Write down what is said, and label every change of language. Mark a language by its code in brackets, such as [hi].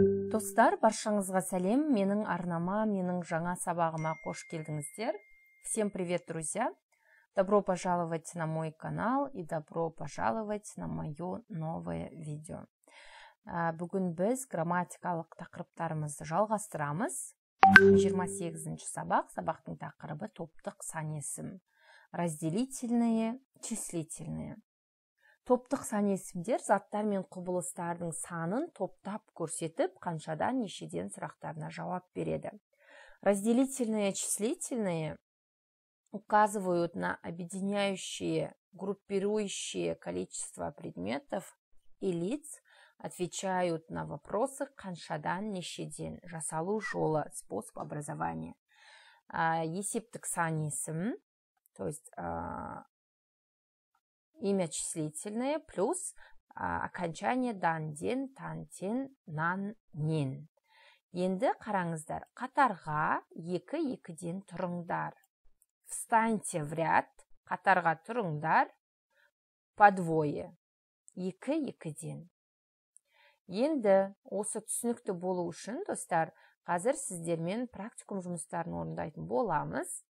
[kk] Достар, баршаңызға сәлем. Менің арнама, менің жаңа сабағыма қош келдіңіздер. [ru] Всем привет, друзья! Добро пожаловать на мой канал и добро пожаловать на мое новое видео. [kk] Бүгін біз грамматикалық тақырыптарымызды жалғастырамыз. 28-ші сабақтың тақырыбы топтық сан есім. [ru] Разделительные, числительные. [kk] Топтық сан есімдер заттар мен құбылыстардың санын топтап көрсетіп, қаншадан нешеден сұрақтарына жауап береді. [ru] Разделительные, числительные указывают на объединяющие, группирующие количество предметов и лиц, отвечают на вопросы [kk] қаншадан нешеден, жасалу жолы, [ru] способ образования. [kk] Есептік сан есім, [ru] то есть имя числительное плюс [kk] окончание дан-ден, тан-тен, нан-нен. Енді қараңыздар, қатарға екі-екіден тұрыңдар. [ru] Встаньте в ряд, [kk] қатарға тұрыңдар, [ru] по двое, [kk] екі-екіден. Енді осы түсінікті болу үшін, достар, қазір сіздермен практикум жұмыстарын орындайтын боламыз.